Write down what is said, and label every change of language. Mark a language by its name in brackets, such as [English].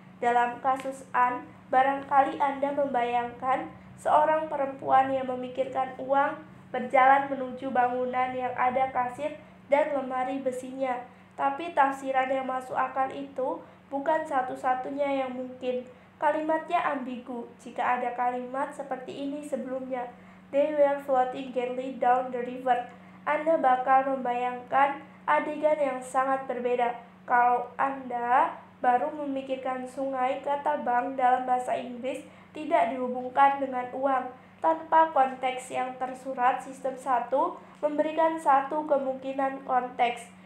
[Indonesian] Dalam kasus An, barangkali Anda membayangkan seorang perempuan yang memikirkan uang berjalan menuju bangunan yang ada kasir dan lemari besinya. Tapi tafsiran yang masuk akal itu bukan satu-satunya yang mungkin. Kalimatnya ambigu jika ada kalimat seperti ini sebelumnya. [English] They were floating gently down the river. [Indonesian] Anda bakal membayangkan adegan yang sangat berbeda. Kalau Anda baru memikirkan sungai, kata bank dalam bahasa Inggris tidak dihubungkan dengan uang. Tanpa konteks yang tersurat, sistem 1 memberikan satu kemungkinan konteks.